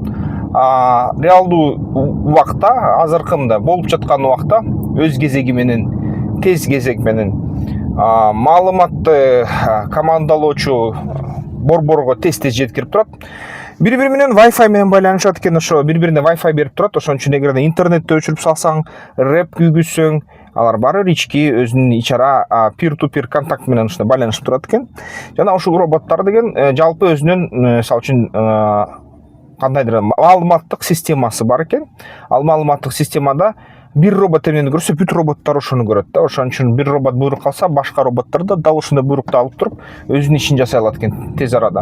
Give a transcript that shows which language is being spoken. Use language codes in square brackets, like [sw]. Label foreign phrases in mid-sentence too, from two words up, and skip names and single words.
[ky] Реалдуу убакта, азыркы мында болуп жаткан убакта өз кезеги менен, тез кезек менен маалыматты командалоочу борборго тез жеткирип турат. Бири-бири менен Wi-Fi менен байланышат экен, ошо бири-бирине Wi-Fi берип турат. Ошон үчүн эгерде интернетти өчүрүп салсаң, рэп күйгүзсөң, алар баары ички өзүнүн ичара peer-to-peer контакт менен ушундай байланышып турат экен. Жана ушул роботтор деген жалпы өзүнүн мисалы үчүн кандайдыр маалыматтык системасы бар экен. Ал маалыматтык системада бир робот эмнени көрсө, бүт роботтор ошону көрөт да. Ошон үчүн бир робот буйрук калса, башка роботтор да дал ошондой буйрукту алып туруп, өзүнүн ишин жасай алат экен тез арада.